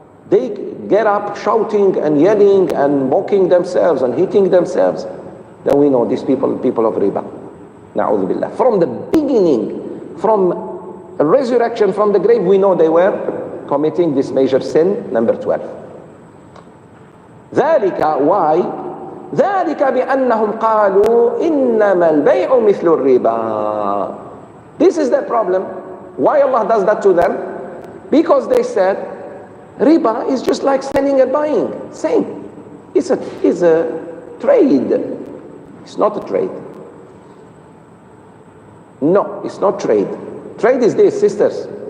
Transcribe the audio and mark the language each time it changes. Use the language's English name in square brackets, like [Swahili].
[English] They get up shouting and yelling and mocking themselves and hitting themselves. Then we know these people of riba. Na'udhu billah. From the beginning, from resurrection from the grave, we know they were committing this major sin, number 12. ذلك, why? [Arabic] ذلك بأنهم قالوا إنما البيع مثل الربا. [English] This is the problem. Why Allah does that to them? Because they said riba is just like selling and buying. Same. It's a trade. It's not a trade. No, it's not trade. Trade is this, sisters.